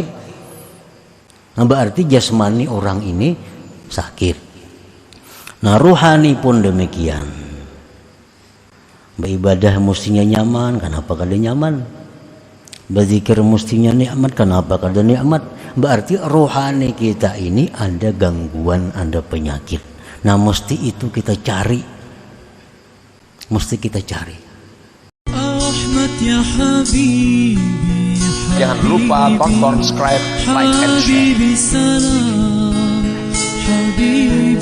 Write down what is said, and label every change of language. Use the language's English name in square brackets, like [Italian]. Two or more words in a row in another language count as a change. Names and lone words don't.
[Indonesian] Nah berarti jasmani orang ini sakit. Nah ruhani pun demikian. [Banjar] Beribadah mestinya nyaman, kenapa kada nyaman? Berzikir mestinya nikmat, kenapa kada nikmat? [Indonesian] Berarti rohani kita ini ada gangguan, ada penyakit. Nah mesti itu kita cari. Mesti kita cari. Jangan lupa tonton, subscribe, [English] like, and share.